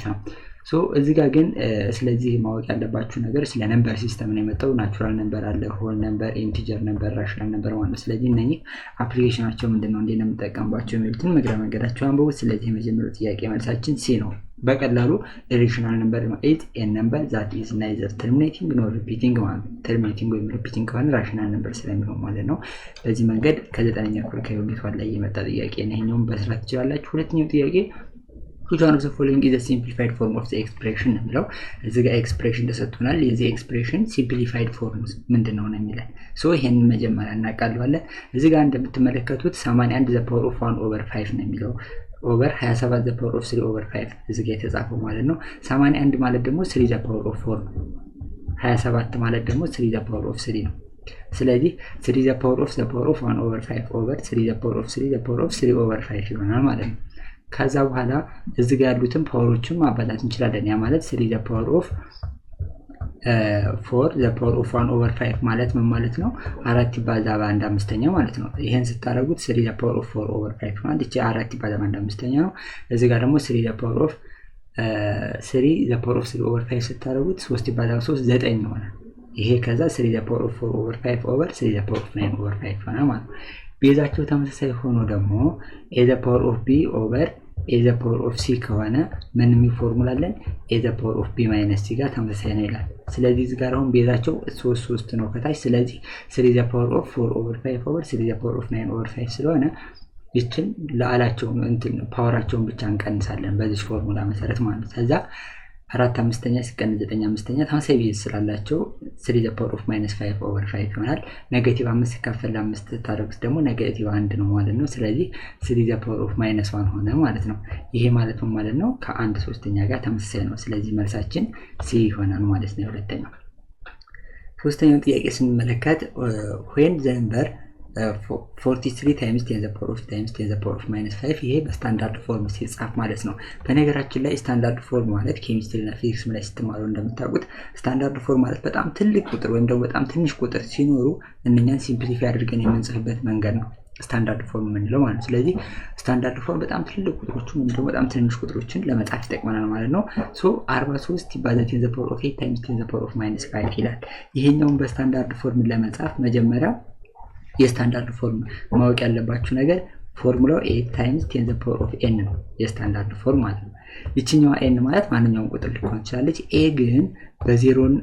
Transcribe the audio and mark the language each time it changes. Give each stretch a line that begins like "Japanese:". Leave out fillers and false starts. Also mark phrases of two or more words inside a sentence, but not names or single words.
Amharic: ነው። እዚህ ጋር ግን ስለዚህ ማወቅ ያለባችሁ ነገር ስለ
English: number system
Amharic: ነው የመጣው።
English: natural number
Amharic: አለ፣
English: whole number፣ integer number፣ rational number
Amharic: ማለት ነው። ስለዚህ እነኚህ አፕሊኬሽናቸው ምንድነው እንዴት ነው የምንጠቀምባቸው የሚሉትን መግቢያ መንገዳቸው አንብቡ። ስለዚህ የመጀመሪያው ጥያቄ መልሳችን ሲ ነው። በቀላሉ
English: irrational number is a number that is neither terminating nor repeating
Amharic: ማለት ነው። ተርሚኔቲንግ ወይም ሪፒቲንግ ከሆነ
English: rational number
Amharic: ስለሚሆን ማለት ነው። በዚህ መንገድ ከ9ኛ ክፍል ከዩኒት 1 ላይ የመጣ ጥያቄ ነው። ይሄኛውን መስራት ትችላላችሁ። ሁለተኛው ጥያቄ
English: which one of the following is a simplified form of the expression
Amharic: ነው። እዚህ ጋር ኤክስፕሬሽን ተሰጥቶናል። የዚህ ኤክስፕሬሽን
English: simplified form
Amharic: ምንድነው ነው የሚለን። ይሄንን መጀመሪያ እናቃለዋለን። እዚህ ጋር እንደምትመለከቱት 81
English: the power of
Amharic: 1 over 5 ነው የሚለው
English: over 27 the power of 3 over 5
Amharic: እዚህ ጋር የተጻፈው ማለት ነው። 81 ማለት ደግሞ 3
English: the power of 4
Amharic: ነው። 27 ማለት ደግሞ 3
English: the power of 3
Amharic: ነው። ስለዚህ 3
English: the power of 1 over 5
Amharic: ኦቨር 3
English: the power of 3 the power of 3 over 5
Amharic: ይሆናል ማለት ነው። ከዛ በኋላ እዚህ ጋር ያሉትን ፓወሮችን ማባዛት እንችላለን። ያ ማለት 3 the power of 4 the power of 1 over 5 ማለት ምን ማለት ነው? 4 ይባዛ በ1 5ኛ ማለት ነው። ይሄን ስታደርጉት 3
English: the power of 4 over 5
Amharic: ማለት እቺ 4 ይባዛ በ1 5ኛ ነው። እዚህ ጋር ደግሞ 3
English: the power of 3 over 5
Amharic: ስታደርጉት 3 ይባዛ በ3 9 ይሆናል። ይሄ ከዛ 3
English: the power of 4 over 5
Amharic: over 3 the power of 9 over 5 ሆነ ማለት ነው። ቤዛቸው ተመሳሳይ ሆኖ ደግሞ
English: a the power of b over a the power of c
Amharic: ከሆነ ምን ፎርሙላ አለን?
English: a the power of b minus c
Amharic: ጋር ተመሳሳይ ነው ይላል። ስለዚህ እዚህ ጋር አሁን ቤዛቸው 3 ነው ከታች። ስለዚህ 3
English: the power of 4 over 5
Amharic: over 3 the power of 9 over 5 ስለሆነ ይችን ለአላቸው ፓወራቸውን ብቻ እንቀንሳለን በዚህ ፎርሙላ መሰረት ማለት ነው። ከዛ 4 5ኛ ሲቀነስ 9 5ኛ ተመሳሳይ ቤዝ ስላላቸው 3
English: the power of minus 5 over 5
Amharic: ይሆናል። ኔጌቲቭ 5 ሲካፈል 5 ታደርጉት ደግሞ ኔጌቲቭ 1 ነው ማለት ነው። ስለዚህ 3
English: the power of minus 1
Amharic: ሆነ ማለት ነው። ይሄ ማለት ነው ማለት ነው ከ1 3ኛ ጋር ተመሳሳይ ነው። ስለዚህ መልሳችን ሲ ይሆናል ማለት ነው። ሁለተኛው ሶስተኛው ጥያቄ ስንመለከት
English: when the number 43 times 10 the power of times 10 the power of -5
Amharic: ይሄ በስታንዳርድ ፎርም ሲጻፍ ማለት ነው። በነገራችን ላይ
English: standard form
Amharic: ማለት ኬሚስትሪ እና ፊዚክስ ላይ ስትማሩ እንደምታውቁት
English: standard form
Amharic: ማለት በጣም ትልቅ ቁጥር ወይም ደግሞ በጣም ትንሽ ቁጥር ሲኖሩ እነኛን ሲምፕሊፋይ አድርገን የምንጽፍበት መንገድ ነው
English: standard form
Amharic: የምንለው ማለት ነው። ስለዚህ
English: standard form
Amharic: በጣም ትልቅ ቁጥሮችን ወይም ደግሞ በጣም ትንሽ ቁጥሮችን ለመጻፍ ይጠቅመናል ማለት ነው። 43 ይባዛ 10
English: the power of 8 times 10 the power of -5
Amharic: ይላል። ይሄኛውን በስታንዳርድ ፎርም ለመጻፍ መጀመሪያ የስታንዳርድ ፎርም ማወቅ ያለባችሁ ነገር ፎርሙላው 8
English: times 10 the power of n
Amharic: ነው የስታንዳርድ ፎርም ማለት ነው። ይችኛዋ n ማለት ማንኛውም ቁጥር ሊሆን ይችላል። a ግን በ0